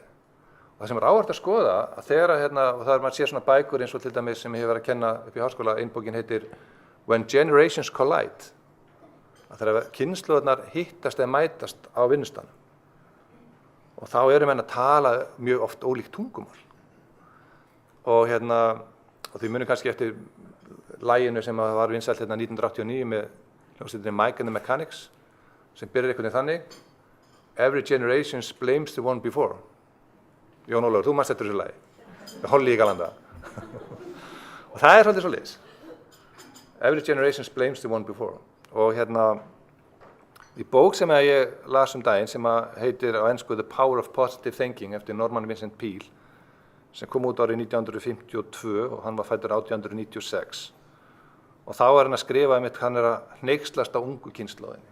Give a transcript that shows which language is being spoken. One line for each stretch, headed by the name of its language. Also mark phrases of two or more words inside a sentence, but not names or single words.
Icelandic: Og það sem er áhugavert að skoða að þegar og það er maður sér svona bækur eins og til dæmis sem ég hef verið að kenna upp í háskóla, ein bókin heitir When Generations Collide, að þegar kynslóðirnar hittast eða mætast á vinnustanum. Og þá erum við að tala mjög oft ólíkt tungumál. Og og þið munum kannski eftir laginu sem var vinsælt 1989 með hljómsveitinni Mike and the Mechanics, sem byrjar einhvern veginn þannig:
English: Every generation blames the one before.
Icelandic: Jón Ólafur, þú manst eftir þessu lagi. Með Holly í Galanda. Og það er svolítið svoleiðis.
English: Every generation blames the one before.
Icelandic: Og í bók sem ég las daginn sem heitir á ensku The Power of Positive Thinking eftir Norman Vincent Peale, sem kom út árið 1952 og hann var fæddur 1896. Og þá er hann að skrifa hann er að hneykslast á ungu kynslóðinni.